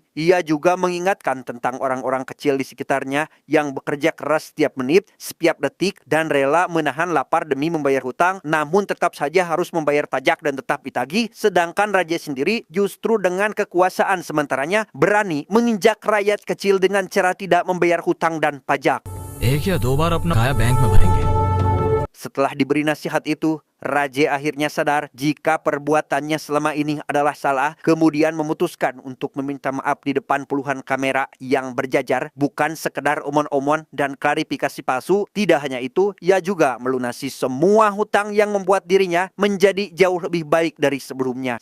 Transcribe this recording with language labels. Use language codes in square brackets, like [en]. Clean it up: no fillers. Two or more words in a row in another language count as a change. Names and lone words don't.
[id] Ia juga mengingatkan tentang orang-orang kecil di sekitarnya yang bekerja keras setiap menit, setiap detik, dan rela menahan lapar demi membayar hutang, namun tetap saja harus membayar pajak dan tetap ditagih. Sedangkan Raje sendiri justru dengan kekuasaan sementaranya berani menginjak rakyat kecil dengan cara tidak membayar hutang dan pajak. [hi] एक या दो बार अपना खाया बैंक में भरेंगे। [id] Setelah diberi nasihat itu, Raje akhirnya sadar jika perbuatannya selama ini adalah salah, kemudian memutuskan untuk meminta maaf di depan puluhan kamera yang berjajar, bukan sekedar omon-omon dan klarifikasi palsu. Tidak hanya itu, ia juga melunasi semua hutang yang membuat dirinya menjadi jauh lebih baik dari sebelumnya.